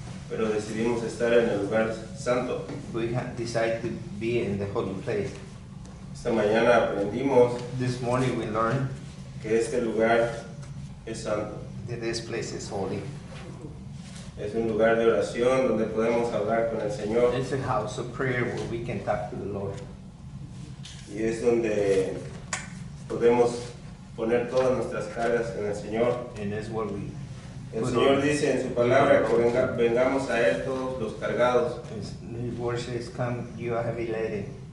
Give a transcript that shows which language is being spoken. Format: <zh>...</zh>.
<es>pero decidimos estar en el lugar santo.</es> <en>We decide to be in the holy place.</en> <es>Esta mañana aprendimos</es> <en>This morning we learned</en> <es>que este lugar es santo.</es> <en>that this place is holy.</en> <es>Es un lugar de oración donde podemos hablar con el Señor</es> <en>It's a house of prayer where we can talk to the Lord.</en> <es>y es donde podemos poner todas nuestras cargas en el Señor.</es> <en>And that's where we</en> <es>El Señor dice en su palabra que vengamos a Él todos los cargados</es> <en>His word says, come, you are heavy laden,</en>